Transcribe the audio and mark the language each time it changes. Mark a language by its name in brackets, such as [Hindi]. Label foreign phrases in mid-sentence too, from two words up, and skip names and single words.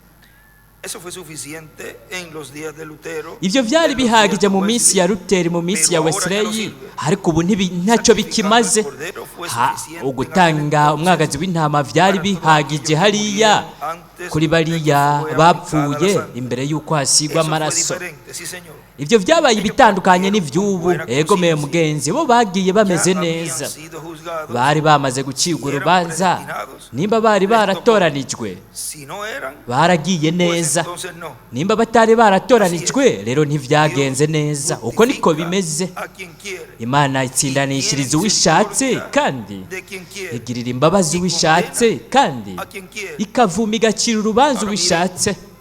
[Rundi] Ibyo byari bihagije mu minsi ya Luteri, mu minsi ya Wesley, ariko ubu ntacyo bikimaze. Ugutanga umwagazi w'intama byari bihagije hariya kuri bariya bapfuye imbere y'uko hasigwa amaraso. Ibyo byabaye ibitandukanye n'ivy'ubu. Ego me mugenzi, bo bagiye bameze neza, bari bamaze gucibwa urubanza. Nimba bari baratoranijwe, baragiye neza. Nimba batari baratoranijwe, rero ntivyagenze neza. Uko niko bimeze. Imana itsindanishiriza uwishatse, kandi igirira imbabazi uwishatse, kandi ikavuma igacira urubanza uwishatse.